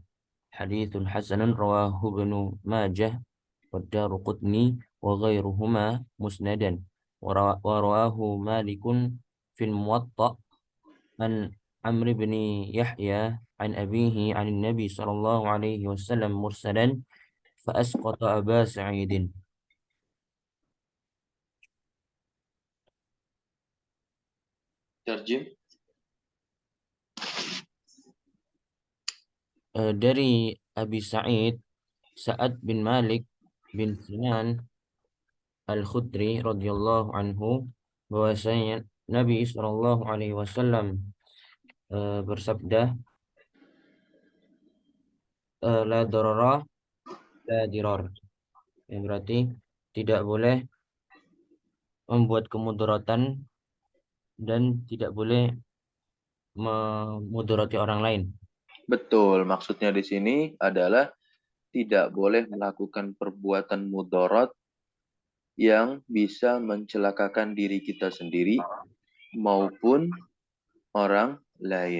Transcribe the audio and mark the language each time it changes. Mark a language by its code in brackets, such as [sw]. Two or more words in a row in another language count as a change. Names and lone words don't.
[ar] حديث حسن رواه ابن ماجه والدارقطني وغيرهما مسندا، ورواه مالك في الموطأ عن عمرو بن يحيى عن أبيه عن النبي صلى الله عليه وسلم مرسلا فأسقط أبا سعيد. [id] Terjem. Dari Abi Sa'ad bin Malik bin Sinan Al-Khudri [ar] رضي الله عنه [id] bahwasanya Nabi [ar] صلى الله عليه وسلم [id] bersabda, [ar] لا ضرر لا ضرار. [id] Yang berarti tidak boleh membuat kemudaratan dan tidak boleh memudarati orang lain. Betul, maksudnya di sini adalah tidak boleh melakukan perbuatan mudarat yang bisa mencelakakan diri kita sendiri maupun orang lain.